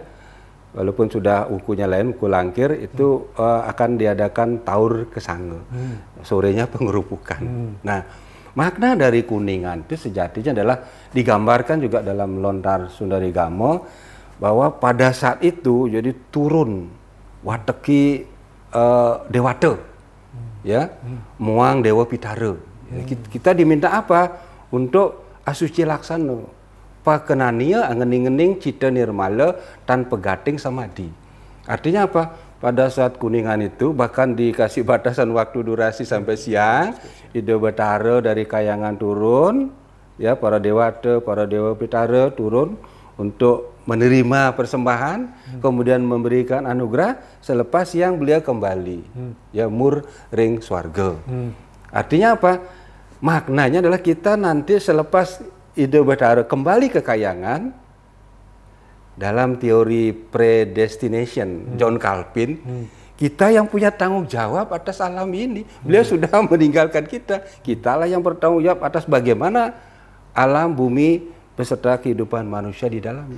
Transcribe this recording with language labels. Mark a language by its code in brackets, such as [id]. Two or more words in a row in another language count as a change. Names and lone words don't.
[id] Walaupun sudah ukunya lain, uku langkir itu akan diadakan taur kesanga. Sorenya pengerupukan. Nah, makna dari Kuningan itu sejatinya adalah digambarkan juga dalam lontar Sundari Gamo bahwa pada saat itu jadi turun [kaw] wateki dewata, ya, muang dewa pitara. [id] Ya, kita diminta apa? [kaw] Untuk asuci laksana, pakenania angening-ngening cita nirmala tan pegating samadhi. [id] Artinya apa? Pada saat Kuningan itu bahkan dikasih batasan waktu durasi sampai siang, ide betara dari kayangan turun, ya, para dewata, para dewa pitara turun untuk menerima persembahan, kemudian memberikan anugerah, selepas siang beliau kembali, ya, [kaw] mur ring swarga. [id] Artinya apa? Maknanya adalah kita nanti selepas ide betara kembali ke kayangan, dalam teori predestination John Calvin, kita yang punya tanggung jawab atas alam ini. Beliau sudah meninggalkan kita. Kitalah yang bertanggung jawab atas bagaimana alam bumi beserta kehidupan manusia di dalamnya.